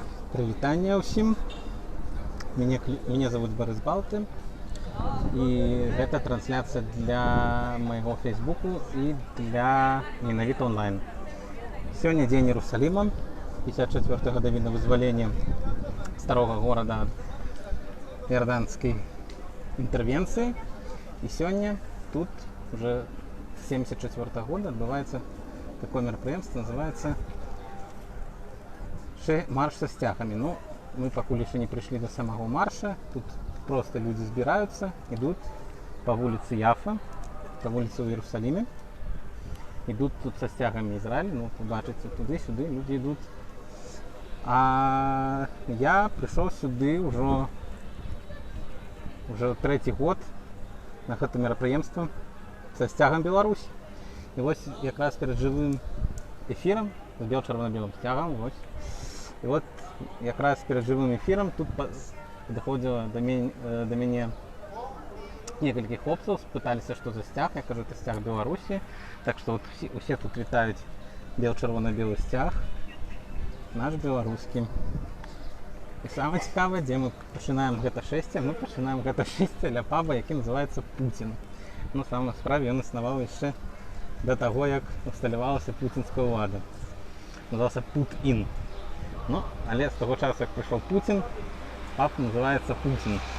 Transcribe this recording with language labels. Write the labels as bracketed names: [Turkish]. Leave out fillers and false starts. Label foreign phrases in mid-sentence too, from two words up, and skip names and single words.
[Ukrainian] Привітання усім. [Russian] Меня зовут Борис Балты. И это трансляция для моего фейсбуку и для Менавіта онлайн. Сегодня день Иерусалима, 54-й годовщина вызволения старого города от иорданской интервенции. И сегодня тут уже с 74-го года отбывается такое мероприятие, называется марш со стягами. Ну, мы пока еще не пришли до самого марша. Тут просто люди сбираются, идут по улице Яфа, по улице в Иерусалиме. Идут тут со стягами Израиль. Ну, [Ukrainian] побачите, туди-сюди [Russian] люди идут. А я пришел сюди уже третий год на это мероприятие со стягом Беларусь. И вот якраз перед живым эфиром с бело-червоно-белым стягом. Вот. И вот якраз перед живым эфиром тут доходило до меня несколько хлопцев, пытались, что за стяг. Я кажу, это стяг Беларуси. Так что вот все тут вітають бело-червоно-белый стяг, наш белорусский. [Ukrainian] І саме цікаве, де ми починаємо це шестя, ми починаємо це шестя для паба, який називається Путін. Ну, саме насправді він існував ще до того, як усталювалася путінська влада. Називався Пут-Ін. Ну, але з того часу, як прийшов Путін, паб називається Путін.